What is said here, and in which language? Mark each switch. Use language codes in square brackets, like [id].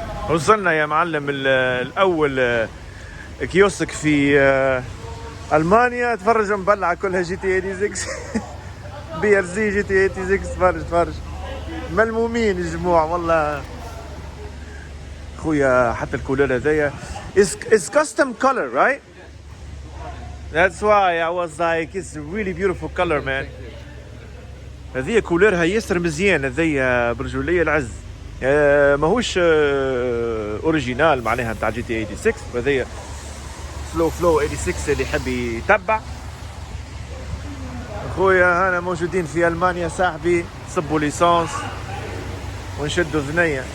[ar] وصلنا يا معلم الاول كيوسك في المانيا. تفرج مبلعه كلها جي تي 86 بي ار زي جي تي 86. تفرج ملمومين الجموع والله خويا. حتى الكولر هذايا [en] is custom color, right? That's why I was like it's a really beautiful color, man. [ar] هذه كولرها ياسر مزيان، هذه برجولية العز. ماهوش اوريجينال معناها نتاع جي تي 86، وهذه فلو 86 اللي يحب يتبع. خويا هنا موجودين في المانيا صاحبي، صبوا ليسونس ونشدوا ثنية.